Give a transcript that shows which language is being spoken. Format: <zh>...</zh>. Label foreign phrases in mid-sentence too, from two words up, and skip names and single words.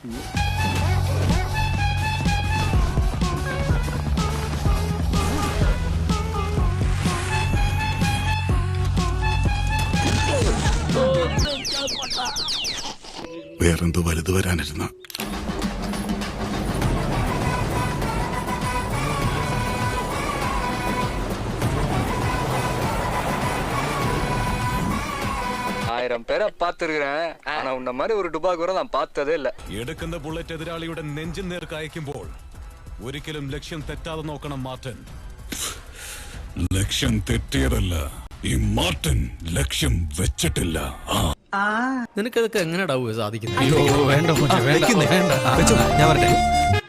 <ml>വേറെന്തോ വലുത് വരാനിരുന്ന.</ml> <ta>பேரை பாத்திருக்கிறேன். ஆனா உன்ன மாதிரி ஒரு டுபாக்கூரை நான் பார்த்ததே இல்ல.</ta> <ml>എടുക്കുന്ന ബുള്ളറ്റ് എതിരാളിയുടെ നെഞ്ചിൻ നേർക്ക് അയക്കുമ്പോൾ ഒരിക്കലും ലക്ഷ്യം തെറ്റാതെ നോക്കണം മാർട്ടിൻ. ലക്ഷ്യം തെറ്റിയതല്ല, ഈ മാർട്ടിൻ ലക്ഷ്യം വെച്ചിട്ടില്ല. നിനക്കതൊക്കെ എങ്ങനെയാ സാധിക്കുന്നത്? വേണ്ട ഞാൻ വരട്ടെ.</ml>